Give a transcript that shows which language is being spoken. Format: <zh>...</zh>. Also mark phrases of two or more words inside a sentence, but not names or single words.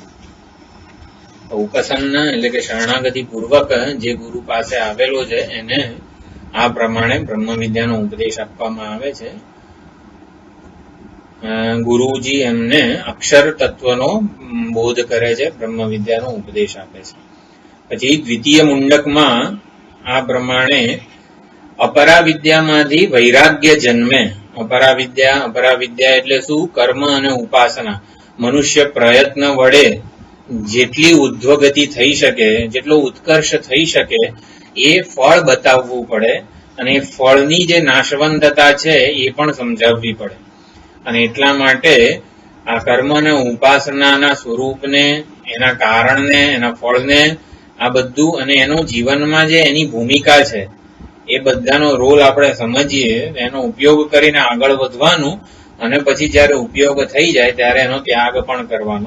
<gu>ઉપસન્ન એટલે કે શરણાગતિ પૂર્વક જે ગુરુ પાસે આવેલો છે એને આ પ્રમાણે બ્રહ્મ વિદ્યાનો ઉપદેશ આપવામાં આવે છે। ગુરુજી એમને અક્ષર તત્વનો બોધ કરે છે, બ્રહ્મ વિદ્યાનો ઉપદેશ આપે છે। પછી દ્વિતીય મુંડકમાં આ પ્રમાણે અપરા વિદ્યા માંથી વૈરાગ્ય જન્મે। અપરા વિદ્યા એટલે શું? કર્મ અને ઉપાસના। મનુષ્ય પ્રયત્ન વડે જેટલી ઉધ્વગતિ થઈ શકે, જેટલો ઉત્કર્ષ થઈ શકે એ ફળ बतावવું પડે અને ફળની જે નાશવંતતા છે એ પણ સમજાવવી પડે। અને એટલા માટે આ કર્મ અને ઉપાસનાના સ્વરૂપને, એના કારણને, એના ફળને, આ બધું અને એનો જીવનમાં જે એની ભૂમિકા છે એ બધાનો રોલ આપણે સમજીએ, એનો ઉપયોગ કરીને આગળ વધવાનું અને પછી જ્યારે ઉપયોગ થઈ જાય ત્યારે એનો ત્યાગ પણ કરવાનો।</gu>